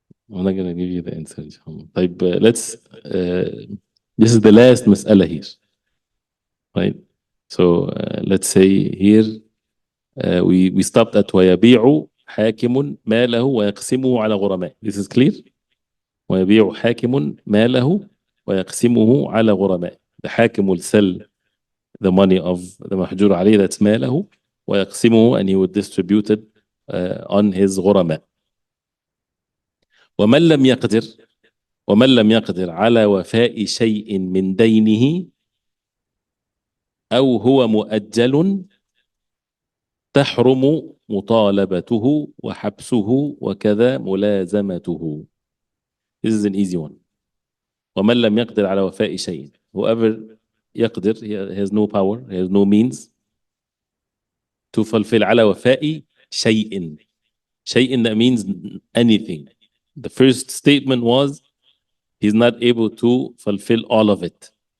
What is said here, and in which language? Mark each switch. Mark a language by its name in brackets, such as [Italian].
[English] I'm not going to give you the answer. طيب, let's, this is the last mas'ala here. Right? So let's say here we stopped at [Arabic] ويبيع حاكم ماله ويقسمه على غرماء. [English] This is clear? [Arabic] ويبيع حاكم ماله ويقسمه على غرماء. [English] The حاكم will sell the money of the محجور عليه, that's ماله, ويقسمه, and he would distribute it on his غرماء. [Arabic] ومن لم يقدر على وفاء شيء من دينه أو هو مؤجل تحرم مطالبته وحبسه وكذا ملازمته. [English] This is an easy one. [Arabic] ومن لم يقدر على وفاء شيء. [English] Whoever يقدر, he has no power, he has no means to fulfill [Arabic] على وفاء شيء. [English] شيء, that means anything. The first statement was he's not able to fulfill all of it.